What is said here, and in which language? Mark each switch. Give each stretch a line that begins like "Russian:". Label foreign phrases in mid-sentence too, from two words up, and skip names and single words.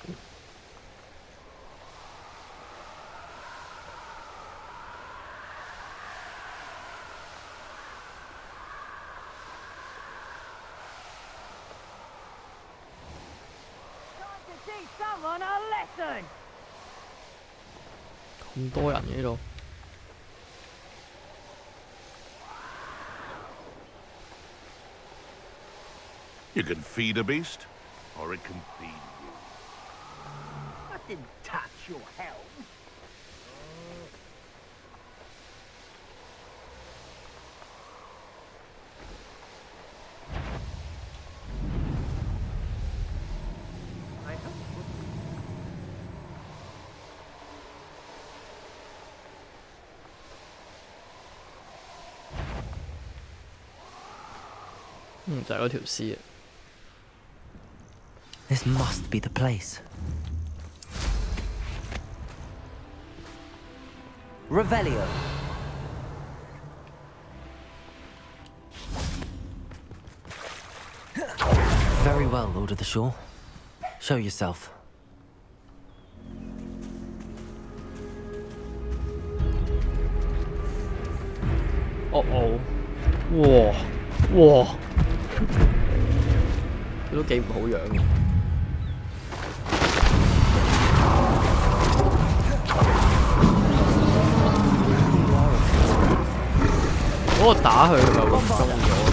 English: Time to teach someone a lesson.
Cantonese: 咁多人嘅呢度，
English: You can feed a beast, or it can feed you. I didn't touch your helm. I hope it would.
Cantonese: 就係嗰條屍啊！
English: This must be the place. Revelio. Very well, Lord of the Shore. Show yourself.
Cantonese: 哦，哇哇，佢都幾唔好樣嘅。嗰個打佢咪會中咗？